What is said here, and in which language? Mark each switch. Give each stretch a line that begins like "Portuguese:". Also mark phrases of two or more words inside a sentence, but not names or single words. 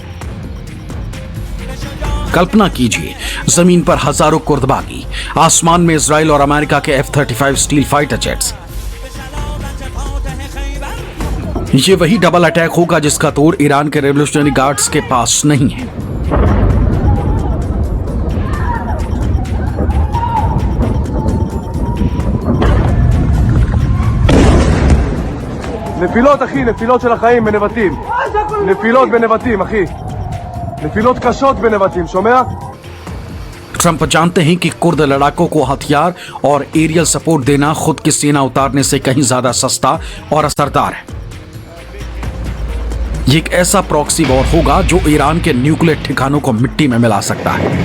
Hindi: कल्पना कीजिए, जमीन पर हजारों कुर्दबागी, आसमान में इजराइल और अमेरिका के F-35
English: steel fighter jets.
Hindi: ये वही डबल अटैक होगा जिसका तोड़ ईरान के रेवोल्यूशनरी गार्ड्स के पास नहीं है।
Hebrew: נפילות אחי, נפילות של החיים בנבטים. נפילות בנבטים אחי. נפילות קשות בנבטים, שומע?
Hindi: ट्रंप जानते हैं कि कुर्द लड़ाकों को हथियार और
English: aerial support
Hindi: देना खुद की सेना उतारने से कहीं ज्यादा सस्ता और असरदार है। ये एक ऐसा
English: proxy war
Hindi: होगा जो ईरान के न्यूक्लियर ठिकानों को मिट्टी में मिला सकता है।